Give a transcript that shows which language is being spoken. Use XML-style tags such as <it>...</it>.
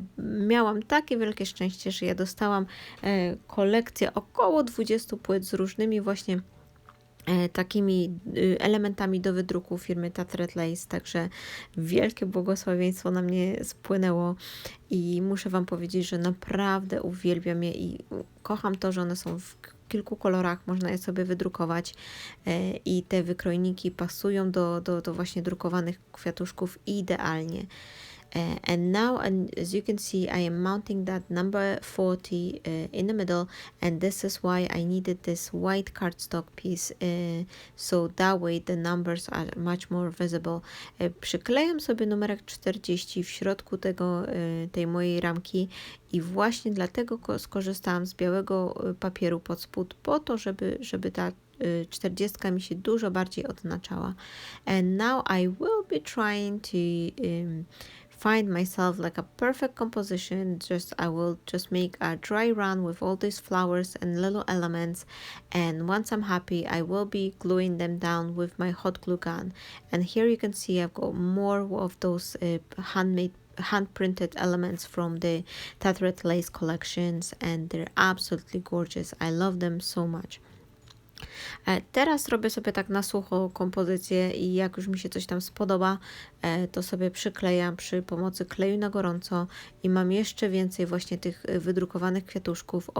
<pl>Ja miałam takie wielkie szczęście, że ja dostałam kolekcję około 20 płyt z różnymi właśnie takimi elementami do wydruku firmy Tattered Lace, także wielkie błogosławieństwo na mnie spłynęło i muszę Wam powiedzieć, że naprawdę uwielbiam je i kocham to, że one są w kilku kolorach, można je sobie wydrukować i te wykrojniki pasują do właśnie drukowanych kwiatuszków idealnie.</pl> <en>And now, and as you can see, I am mounting that number 40 in the middle, and this is why I needed this white cardstock piece, so that way the numbers are much more visible.</en> <pl>Przyklejam sobie numerek 40 w środku tej mojej ramki i właśnie dlatego skorzystałam z białego papieru pod spód, po to, żeby ta 40 mi się dużo bardziej odznaczała.</pl> <en>And now I will be trying to find myself like a perfect composition. I will just make a dry run with all these flowers and little elements, and once I'm happy I will be gluing them down with my hot glue gun. And here you can see I've got more of those hand-printed elements from the Tattered Lace collections, and they're absolutely gorgeous. I love them so much.</en> <pl>Teraz robię sobie tak na sucho kompozycję i jak już mi się coś tam spodoba, to sobie przyklejam przy pomocy kleju na gorąco i mam jeszcze więcej właśnie tych wydrukowanych kwiatuszków.</pl>